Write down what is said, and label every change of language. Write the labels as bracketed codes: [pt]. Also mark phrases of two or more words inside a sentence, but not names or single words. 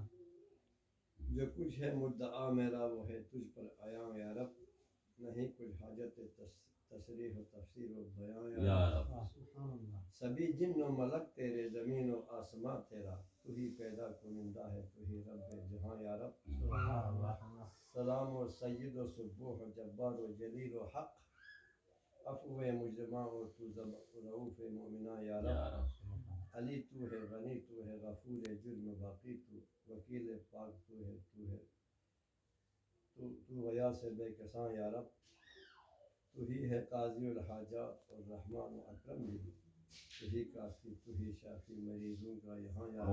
[ur] جو کچھ ہے مدعا میرا وہ ہے تجھ پر آیا یا رب، نہیں کچھ حاجت تصریح و تفسیر و بیاں یا رب۔ [ar] سبحان اللہ۔ [ur] سبھی جن و ملک تیرے، زمین و آسماں تیرا، تو ہی پیدا کنندہ ہے، تو ہی رب جہاں یا رب۔ [ar] سبحان اللہ۔ [ur] سلام و سید و سبوح و جبار و جلیل و حق، عفو مجرماں اور تو رؤوف مومناں یا رب۔ علی تو ہے، غنی تو ہے، غفور جرم باقی تو، وکیل پاک تو ہے، تو غیاث بے کساں یا رب۔ تو ہی ہے [ar] قاضی الحاجات [ur] اور رحمان و اکرم بھی، تو ہی کافی، تو ہی شافی مریضوں کا یہاں یا رب۔